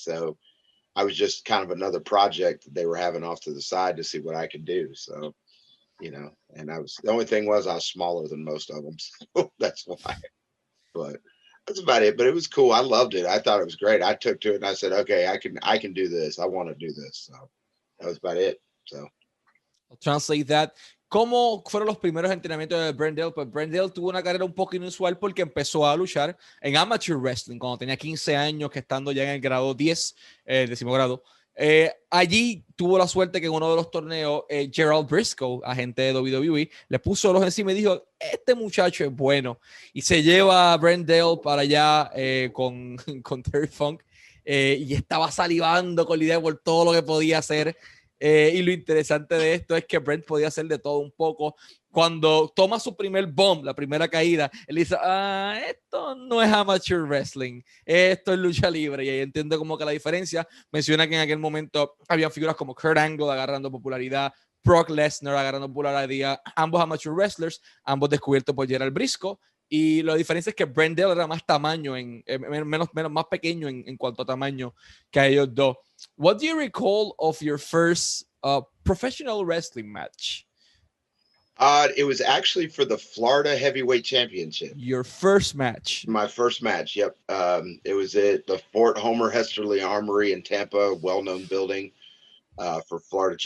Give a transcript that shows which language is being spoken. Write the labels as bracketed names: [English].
[English] So I was just kind of another project that they were having off to the side to see what I could do. So, and the only thing was I was smaller than most of them. So that's why, but that's about it. But it was cool. I loved it. I thought it was great. I took to it and I said, okay, I can do this. I want to do this. So that was about it. So I'll translate that. [Spanish] ¿Cómo fueron los primeros entrenamientos de Brent Dail? Pues Brent Dail tuvo una carrera un poco inusual porque empezó a luchar en amateur wrestling cuando tenía 15 años, que estando ya en el grado 10, décimo grado. Allí tuvo la suerte que en uno de los torneos Gerald Briscoe, agente de WWE, le puso los encima y dijo, este muchacho es bueno, y se lleva a Brent Dail para allá con Terry Funk, y estaba salivando con la idea por todo lo que podía hacer. Y lo interesante de esto es que Brent podía hacer de todo un poco. Cuando toma su primer bomb, la primera caída, él dice, esto no es amateur wrestling, esto es lucha libre. Y ahí entiende como que la diferencia. Menciona que en aquel momento había figuras como Kurt Angle agarrando popularidad, Brock Lesnar agarrando popularidad, ambos amateur wrestlers, ambos descubiertos por Gerald Briscoe. Y la diferencia es que Brent Dail era más tamaño, más pequeño en cuanto a tamaño que a ellos dos. [English] What do you recall of your first professional wrestling match? It was actually for the Florida Heavyweight Championship. Your first match. My first match. Yep. It was at the Fort Homer Hesterly Armory in Tampa, well-known building for Florida.